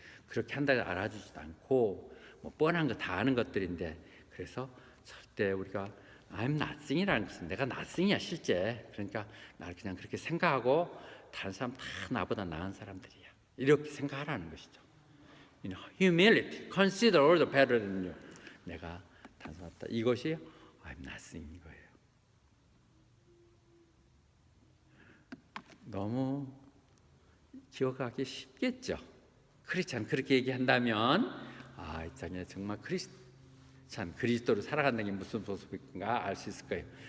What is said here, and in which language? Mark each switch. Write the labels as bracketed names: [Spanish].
[Korean] 그렇게 한다고 알아주지도 않고 뻔한 거 다 아는 것들인데, 그래서 절대 우리가 [English] I'm nothing [Korean] 이라는 것은 내가 nothing이야 실제. 그러니까 나를 그냥 그렇게 생각하고 다른 사람 다 나보다 나은 사람들이야 이렇게 생각하라는 것이죠. [English] Humility, consider all the better than you. [Korean] 내가 다른 사람 다 이것이 [English] I'm nothing [Korean] 인 거예요. 너무 기억하기 쉽겠죠. 크리스찬 그렇게 얘기한다면 이 장에 정말 크리스찬 그리스도로 살아간다는 게 무슨 모습인가 알 수 있을 거예요.